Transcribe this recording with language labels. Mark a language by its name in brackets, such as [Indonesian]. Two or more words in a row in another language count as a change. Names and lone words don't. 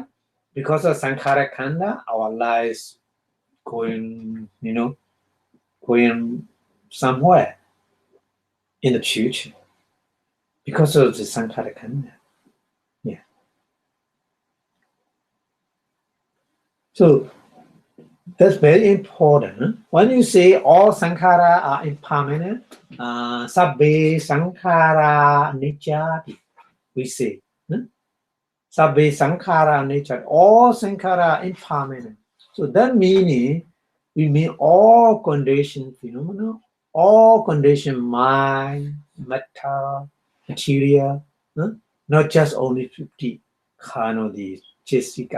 [English] Because of [Pali] Asaṅkhārika Khanda, [English] our life is going, going somewhere in the future. Because of the [Pali] Asaṅkhārika Khanda. [English] Yeah. So that's very important. When you say all sankhara are impermanent, [Pali] sabbe sankhara anicca, [English] we say. [Pali] Sabbe sankhara anicca, [English] all sankhara are impermanent. So that meaning, we mean all conditioned phenomena, all conditioned mind, matter, material, not just only 50 kind of the Diṭṭhigata.